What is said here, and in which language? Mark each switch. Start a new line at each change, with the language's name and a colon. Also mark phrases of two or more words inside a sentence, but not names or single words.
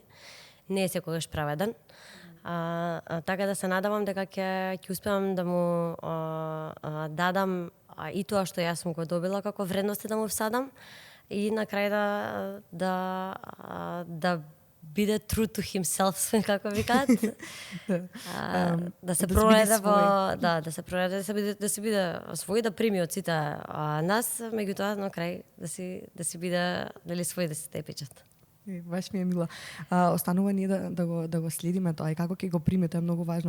Macedonian: Не е секогаш праведен. Така да се надавам дека ќе успеам да му дадам и тоа што јас сум го добила како вредности да му всадам и на крај да биде
English: true to himself,
Macedonian: како викаат. Да се прореде да се биде свој, да прими од сите нас, меѓутоа на крај да си биде, нели, свој, да си степечат. Баш ми е мило. Останува ние да го следиме тоа и како ќе го примете е многу важно.